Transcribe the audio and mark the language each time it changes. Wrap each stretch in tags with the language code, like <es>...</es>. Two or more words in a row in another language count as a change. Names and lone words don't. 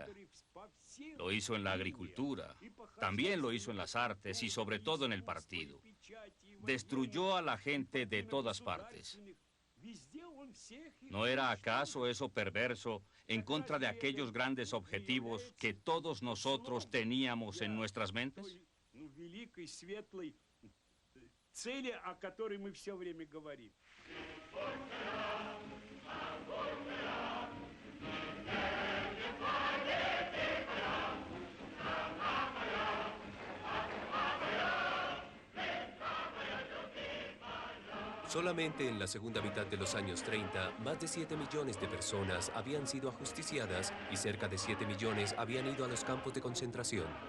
<es>Lo hizo en la agricultura, también lo hizo en las artes y sobre todo en el partido. Destruyó a la gente de todas partes. ¿No era acaso eso perverso en contra de aquellos grandes objetivos que todos nosotros teníamos en nuestras mentes?</es> <ru>великой, светлой цели, о которой мы все время говорим.</ru> <es>Solamente en la segunda mitad de los años 30, más de 7 millones de personas habían sido ajusticiadas y cerca de 7 millones habían ido a los campos de concentración.</es>